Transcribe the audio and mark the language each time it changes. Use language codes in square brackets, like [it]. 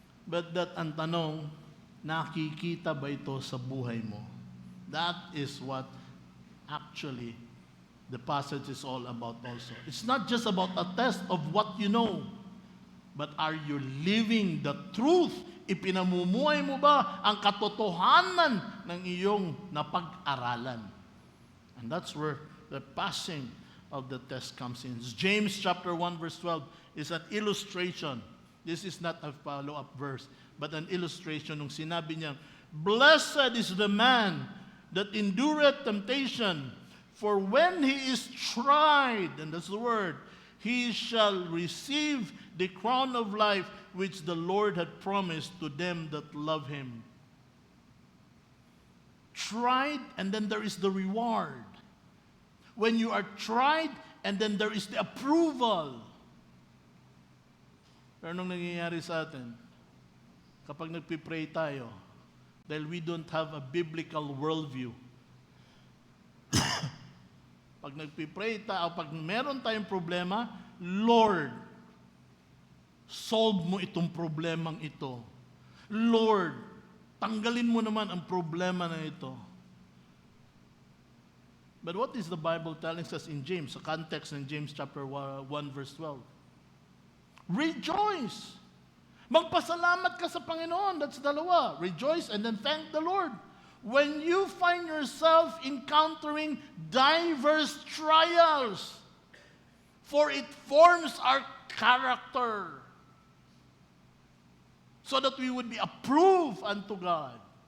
[en] But that [tl] ang tanong, nakikita ba ito sa buhay mo? [en] That is what actually the passage is all about also. It's not just about a test of what you know, but are you living the truth? [tl] Ipinamumuhay mo ba ang katotohanan ng iyong napag-aralan? [en] And that's where the passing of the test comes in. James chapter 1 verse 12 is an illustration. This is not a follow-up verse, but an illustration [tl] nung sinabi niya, [en] blessed is the man that endureth temptation, for when he is tried, and that's the word, he shall receive the crown of life which the Lord had promised to them that love him. Tried, and then there is the reward. When you are tried, and then there is the approval. [tl] Pero anong nangyayari sa atin? Kapag nagpipray tayo, dahil [en] we don't have a biblical worldview. [tl] Pag nagpipray tayo, pag meron tayong problema, Lord, solve mo itong problemang ito. Lord, tanggalin mo naman ang problema na ito. [en] But what is the Bible telling us in James? Sa context in James chapter 1 verse 12. Rejoice! [tl] Magpasalamat ka sa Panginoon. [en] That's dalawa. Rejoice and then thank the Lord. When you find yourself encountering diverse trials, for it forms our character so that we would be approved unto God.